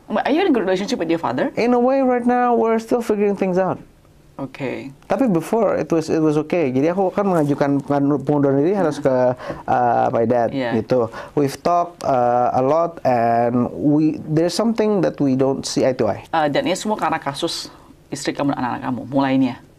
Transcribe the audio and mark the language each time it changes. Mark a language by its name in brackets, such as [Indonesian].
[English] Are you in a good relationship with your father? In a way, right now we're still figuring things out. Okay. [Indonesian] Tapi [English] before it was okay. [Indonesian] Jadi aku kan mengajukan pengunduran diri harus ke [English] my dad [Indonesian] gitu. [English] We've talked a lot and there's something that we don't see eye to eye. [Indonesian] Dan ini semua karena kasus istri kamu dan anak-anak kamu mulainya.